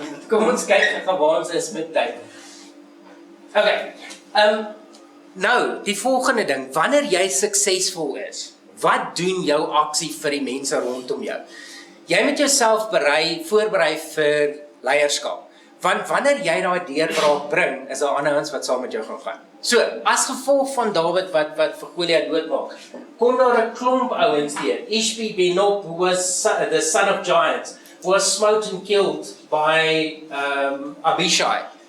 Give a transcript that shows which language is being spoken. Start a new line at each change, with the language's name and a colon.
Afrikaans: Kom ons kyk waar ons is met tyd. Okay. Nou, die volgende ding, wanneer jy suksesvol is, wat doen jou aksie vir die mense rondom jou? Jy moet jouself voorberei vir leierskap. Want wanneer jy daai deurbraak bring, is daar ander ouens wat saam met jou gaan. So, as gevolg van Dawid wat vir Goliat doodmaak, kom daar 'n klomp ouens deur.
English: Ishbi-Benob, who was the son of giants, was smote and killed by Abishai.